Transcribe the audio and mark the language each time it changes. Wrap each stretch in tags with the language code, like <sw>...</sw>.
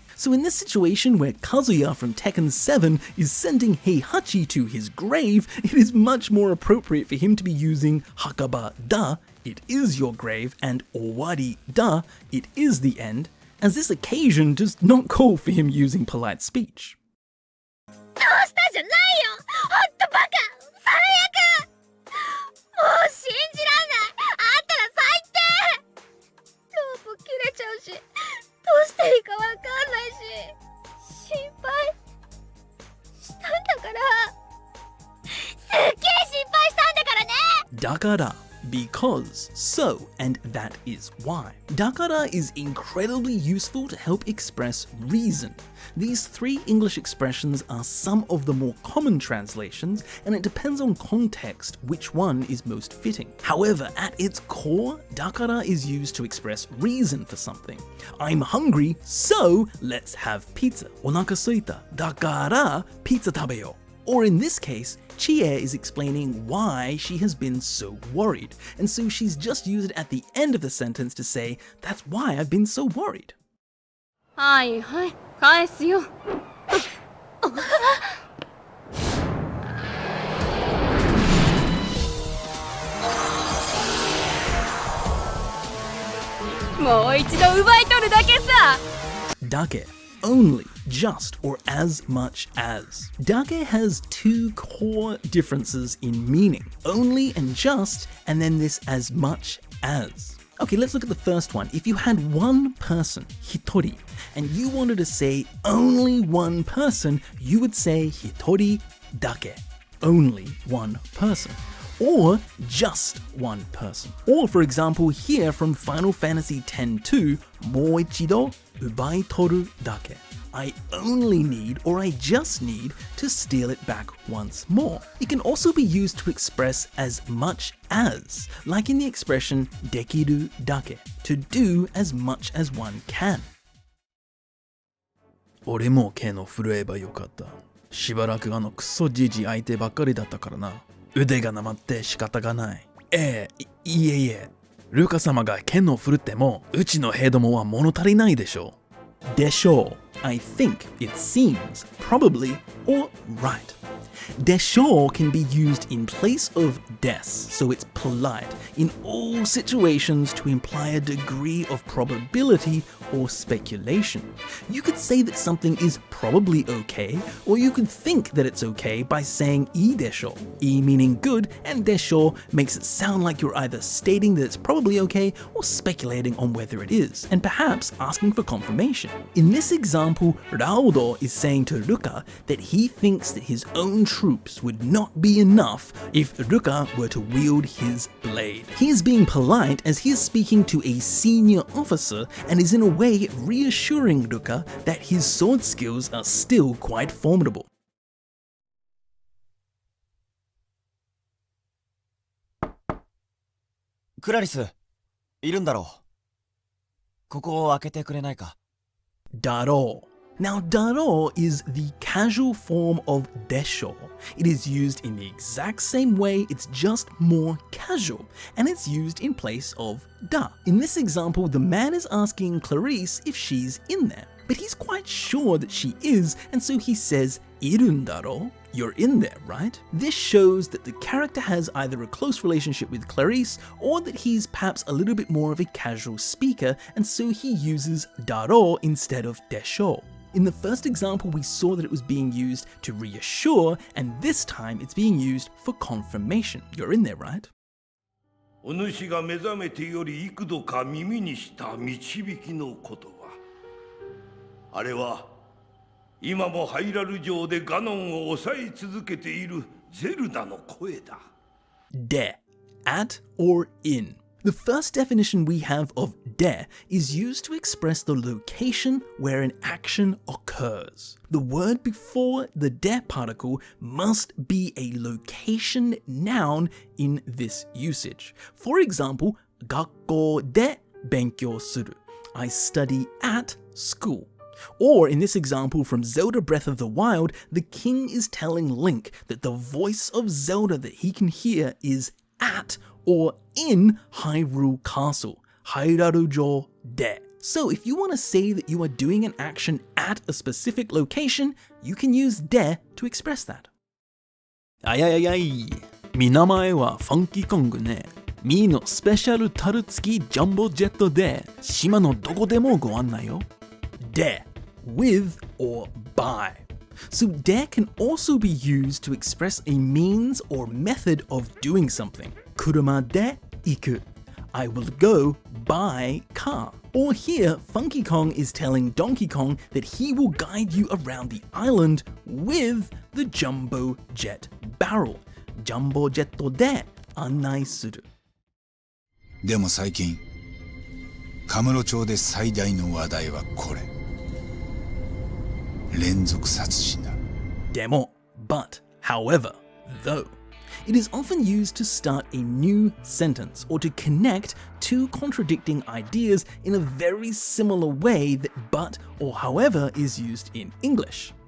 <en>So in this situation where Kazuya from Tekken 7 is sending Heihachi to his grave, it is much more appropriate for him to be using</en> <ja>Hakaba da,</ja> <en>it is your grave, and</en> <ja>Owari da,</ja> <en>it is the end, as this occasion does not call for him using polite speech.</en> <ja>どうしたじゃないよほんとバカ最悪もう信じらんないあんたら最低ロープ切れちゃうしどうしていいかわかんないし心配したんだからすっげえ心配したんだからね</ja> <en>だから because, so, and that is why. Dakara is incredibly useful to help express reason. These three English expressions are some of the more common translations, and it depends on context which one is most fitting. However, at its core, dakara is used to express reason for something. I'm hungry, so let's have pizza.</en> <ja>Onaka suita, dakara pizza tabeyo.</ja> <en>Or in this case, Chie is explaining why she has been so worried, and so she's just used it at the end of the sentence to say, that's why I've been so worried.</en> <ja>はいはい返すよもう一度奪い取るだけさ</ja> <en>Dake, only, just, or as much as. Dake has two core differences in meaning. Only and just, and then this as much as. Okay, let's look at the first one. If you had one person, hitori, and you wanted to say only one person, you would say</en> <ja>hitori dake.</ja> <en>Only one person. Or just one person. Or for example, here from Final Fantasy X-2,</en> <ja>mo ichido ubai toru dake.</ja> <en>I only need, or I just need, to steal it back once more. It can also be used to express as much as, like in the expression</en> <ja>dekiru dake,</ja> <en>to do as much as one can.</en> <ja>俺も剣の震えばよかった。しばらくクソじじ相手ばっかりだったからな。腕がなまって仕方がない。いえいえ。ルカ様が剣を振るっても、うちの兵どもは物足りないでしょう。でしょう。</ja> <en>I think, it seems, probably, or right. Desho can be used in place of des, so it's polite, in all situations to imply a degree of probability or speculation. You could say that something is probably okay, or you could think that it's okay by saying I desho. I meaning good, and desho makes it sound like you're either stating that it's probably okay or speculating on whether it is, and perhaps asking for confirmation. In this example, Raudo is saying to Ruka that he thinks that his own troops would not be enough if Ruka were to wield his blade. He is being polite as he is speaking to a senior officer and is in a way reassuring Ruka that his sword skills are still quite formidable.</en> <ja>クラリス、いるんだろう。ここを開けてくれないか。だろう。</ja> <en>Now, daro is the casual form of でしょう. It is used in the exact same way, it's just more casual, and it's used in place of da. In this example, the man is asking Clarice if she's in there, but he's quite sure that she is, and so he says,</en> <ja>いるんだろ?</ja> <en>You're in there, right? This shows that the character has either a close relationship with Clarice or that he's perhaps a little bit more of a casual speaker, and so he uses daro instead of でしょう. In the first example, we saw that it was being used to reassure, and this time it's being used for confirmation. You're in there, right?</en> <ja>お主が目覚めてより幾度か耳にした導きの言葉。あれは今もハイラル城でガノンを抑え続けているゼルダの声だ。</ja> <en>で at or in. The first definition we have of で is used to express the location where an action occurs. The word before the で particle must be a location noun in this usage. For example,</en> <ja>学校で勉強する.</ja> <en>I study at school. Or in this example from Zelda Breath of the Wild, the king is telling Link that the voice of Zelda that he can hear is at or in Hyrule Castle,</en> <ja>Hairarujo de.</ja> <en>So if you want to say that you are doing an action at a specific location, you can use de to express that.</en> <ja>あいあいあいあい。み名前はファンキーコングね。みのスペシャルタル付きジャンボジェットで島のどこでもご案内よ。</ja> <en>で with or by. So de can also be used to express a means or method of doing something.</en> <ja>車で行く.</ja> <en>I will go by car. Or here, Funky Kong is telling Donkey Kong that he will guide you around the island with the Jumbo Jet Barrel.</en> <ja>Jumbo Jet で案内する. でも最近、カムロ町で最大の話題はこれ。連続殺人だ。</ja> <en>Demo, but, however, though. It is often used to start a new sentence or to connect two contradicting ideas in a very similar way that but or however is used in English.</en>